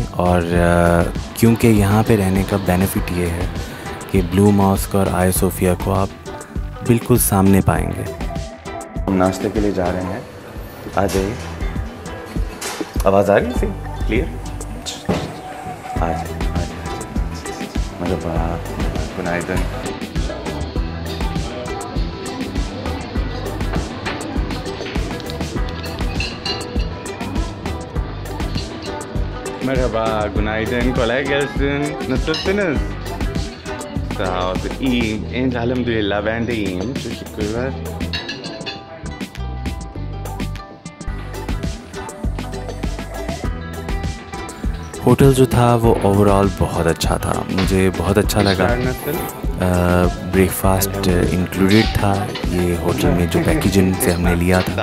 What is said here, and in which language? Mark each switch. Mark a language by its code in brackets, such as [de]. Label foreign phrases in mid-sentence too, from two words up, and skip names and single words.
[hi] और क्योंकि यहाँ पे रहने का बेनिफिट ये है कि ब्लू मॉस्क और आया सोफिया को आप बिल्कुल सामने पाएंगे। हम नाश्ते के लिए जा रहे हैं, आ जाइए। आवाज़ आ रही है क्लियर? आ जाइए। गुनाइदन। [tr] Merhaba, günaydın, kolay gelsin. Nasılsınız? Sağ ol. İyiyim. Elhamdülillah ben de iyiyim. Teşekkürler. [hi] होटल जो था वो ओवरऑल बहुत अच्छा था, मुझे बहुत अच्छा लगा। [en] breakfast included [hi] था ये होटल में जो पैकेजिंग से हमने लिया था।